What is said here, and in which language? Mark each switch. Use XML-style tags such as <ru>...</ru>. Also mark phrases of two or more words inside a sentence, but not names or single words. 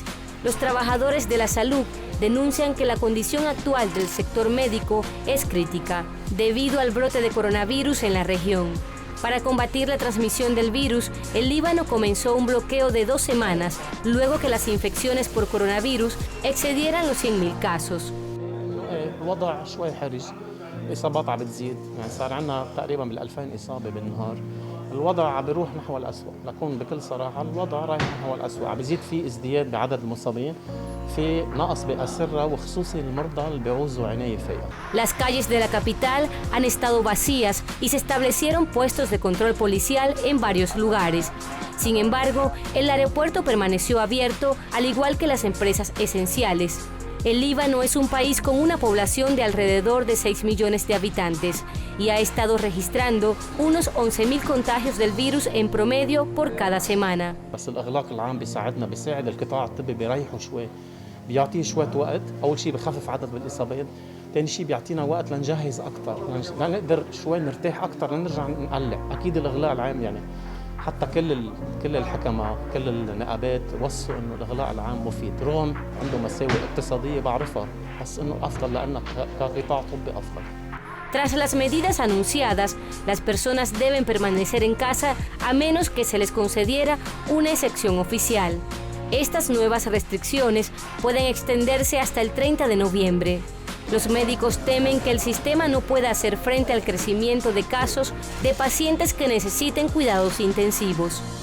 <es>Los trabajadores de la salud denuncian que la condición actual del sector médico es crítica, debido al brote de coronavirus en la región. Para combatir la transmisión del virus, el Líbano comenzó un bloqueo de 2 semanas, luego que las infecciones por coronavirus excedieran los 100.000 casos.</es> <ar>الوضع شوي حرج، الإصابات عم بتزيد، يعني صار عندنا تقريبا بال2000 إصابة بالنهار. الوضع عم بيروح نحو الأسوأ، لكون بكل صراحة الوضع رايح نحو الأسوأ، عم بيزيد في ازدياد بعدد المصابين، في نقص بأسرة وخصوصي المرضى اللي بيعوزوا عناية فيها.</ar> <es>Las calles de la capital han estado vacías y se establecieron puestos de control policial en varios lugares. Sin embargo, el aeropuerto permaneció abierto, al igual que las empresas esenciales. El Líbano es un país con una población de alrededor de 6 millones de habitantes y ha estado registrando unos 11.000 contagios del virus en promedio por cada semana.</es> <ar>بس الإغلاق العام بيساعد القطاع الطبي بيريحه شوي، بيعطيه شوية وقت، أول شيء بخفف عدد الإصابات، ثاني شيء بيعطينا وقت لنجهز أكثر، لنقدر شوي نرتاح أكثر لنرجع نقلع. أكيد الإغلاق العام يعني حتى كل الحكمة كل النقابات وصوا انه الاغلاق العام مفيد، رغم عنده مساوئ اقتصاديه بعرفها، بس انه افضل لانك كقطاع طبي افضل.</ar> <es>Tras las medidas anunciadas, las personas deben permanecer en casa a menos que se les concediera una excepción oficial. Estas nuevas restricciones pueden extenderse hasta el 30 de noviembre. Los médicos temen que el sistema no pueda hacer frente al crecimiento de casos de pacientes que necesiten cuidados intensivos.</es>